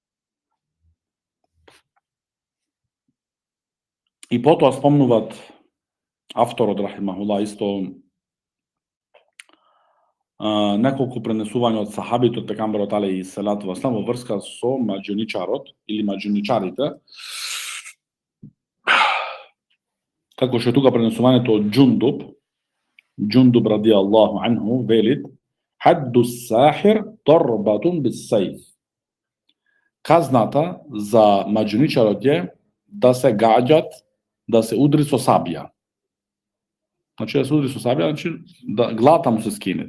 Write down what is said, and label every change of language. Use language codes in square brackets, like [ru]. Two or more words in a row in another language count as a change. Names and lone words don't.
[mk] И потоа спомнуваат авторот рахимахуллах исто неколку пренесувања од сахабите од пегамберот [ar] عليه الصلاة والسلام [mk] во врска со маџуничарот или маџуничарите. Како што тука пренесувањето од Џундуб [ar] رضي الله عنه [mk] велит: [ar] "حد الساحر ضربة بالسيف." [mk] Казната за маџуничарот е да се гаѓат, да се удри со сабија. Значи да се удри со сабија, значи да главата му се скине.